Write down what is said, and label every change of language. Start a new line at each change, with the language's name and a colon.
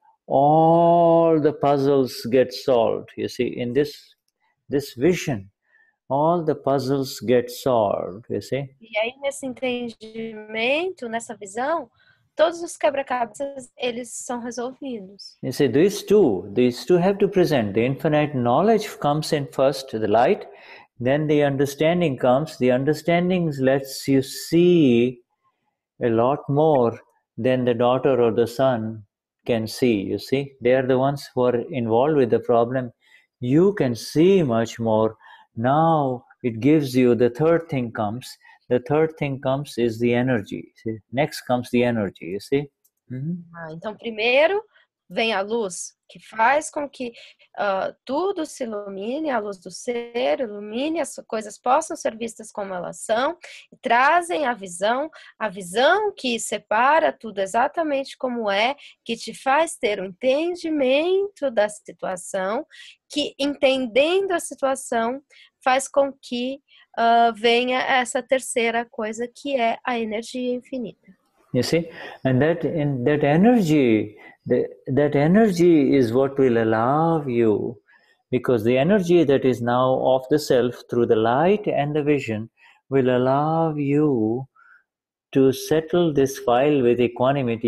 English: all the puzzles get solved. You see, in this vision, all the puzzles get solved. You see.
Portuguese: E aí, nesse entendimento, nessa visão, todos os quebra-cabeças, eles são resolvidos.
English: You see, these two have to present. The infinite knowledge comes in first, the light, then the understanding comes. The understanding lets you see a lot more than the daughter or the son can see. You see, they are the ones who are involved with the problem. You can see much more. Now it gives you, the third thing comes. The third thing comes is the energy. See? Next comes the energy, you see?
Portuguese: Então, primeiro vem a luz, que faz com que tudo se ilumine, a luz do ser ilumine, as coisas possam ser vistas como elas são, e trazem a visão que separa tudo exatamente como é, que te faz ter um entendimento da situação, que entendendo a situação faz com que venha essa terceira coisa, que é a energia infinita.
English: You see, and that energy, that energy is what will allow you, because the energy that is now of the self through the light and the vision will allow you to settle this file with equanimity.